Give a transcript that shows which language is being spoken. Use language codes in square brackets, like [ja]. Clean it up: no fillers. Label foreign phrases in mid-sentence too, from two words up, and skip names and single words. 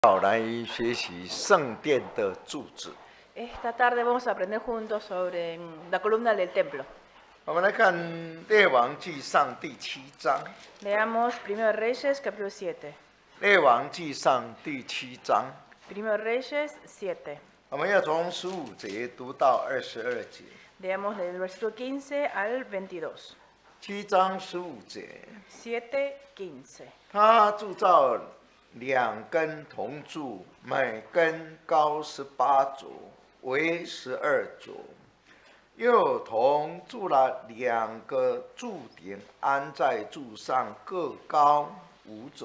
[zh] 好，来学习圣殿的柱子。 [es] Esta tarde vamos a aprender juntos sobre la columna del templo. [zh] 我们来看《列王纪上》第7章。 [es] Leamos 1 Reyes capítulo 7. [zh] 列王纪上第7章， [es] 1 Reyes 7. [zh] 我们要从15节读到22节。 [es] Leamos del versículo 15 al 22. [zh] 7 章15节， [es] 7:15. [zh] 他铸造2根铜柱，每根高18肘，为12肘。又铜铸了2个柱顶，安在柱上，各高5肘。